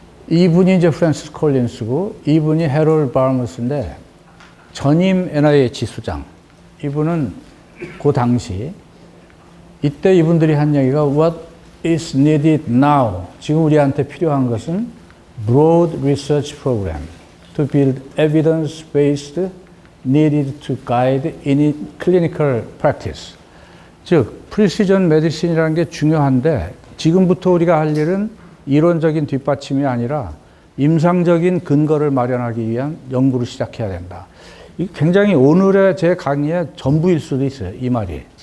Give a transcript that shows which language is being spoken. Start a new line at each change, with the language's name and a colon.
Korean: 이분이 이제 프랜시스 콜린스고, 이분이 해롤 바머스인데 전임 NIH 수장. 이분은 그 당시 이때 이분들이 한 얘기가
English: What is needed now?
Korean: 지금 우리한테 필요한 것은
English: broad research program to build evidence-based needed to guide in clinical practice.
Korean: 즉, 프리시전 메디신이라는 게 중요한데 지금부터 우리가 할 일은 이론적인 뒷받침이 아니라 임상적인 근거를 마련하기 위한 연구를 시작해야 된다. 굉장히 오늘의 제 강의의 전부일 수도 있어요, 이 말이.